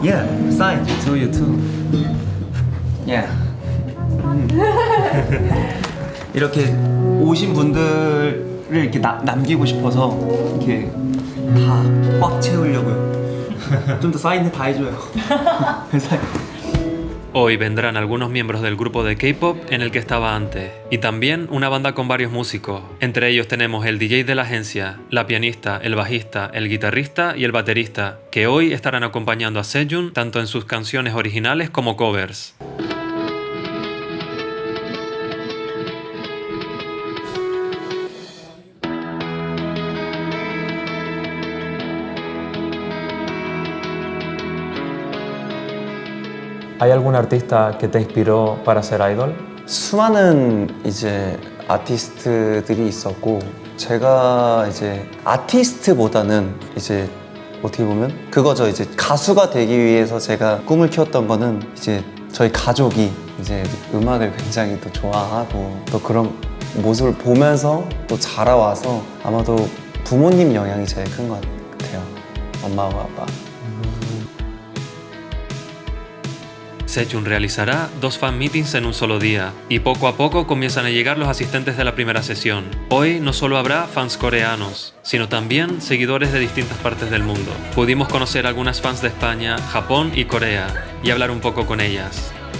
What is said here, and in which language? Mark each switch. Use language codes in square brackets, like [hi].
[en] Yeah, sign to you too. Yeah. [ko] 이렇게 오신 분들을 이렇게 남기고 싶어서 이렇게 다 꽉 채우려고요. 좀 더 사인 다 해줘요. 사인. [es] Hoy vendrán algunos miembros del grupo de K-pop en el que estaba antes, y también una banda con varios músicos. Entre ellos tenemos el DJ de la agencia, la pianista, el bajista, el guitarrista y el baterista, que hoy estarán acompañando a Sejun tanto en sus canciones originales como covers. ¿Hay algún artista que te inspiró para ser idol? [ko] 수많은 이제 아티스트들이 있었고 제가 이제 아티스트보다는 이제 어떻게 보면 그거죠. 이제 가수가 되기 위해서 제가 꿈을 키웠던 거는 이제 저희 가족이 이제 음악을 굉장히 또 좋아하고 또 그런 모습을 보면서 또 자라와서 아마도 부모님 영향이 제일 큰 것 같아요. 엄마와 아빠. [es] Sejun realizará 2 fan meetings en un solo día y poco a poco comienzan a llegar los asistentes de la primera sesión. Hoy no solo habrá fans coreanos, sino también seguidores de distintas partes del mundo. Pudimos conocer algunas fans de España, Japón y Corea y hablar un poco con ellas.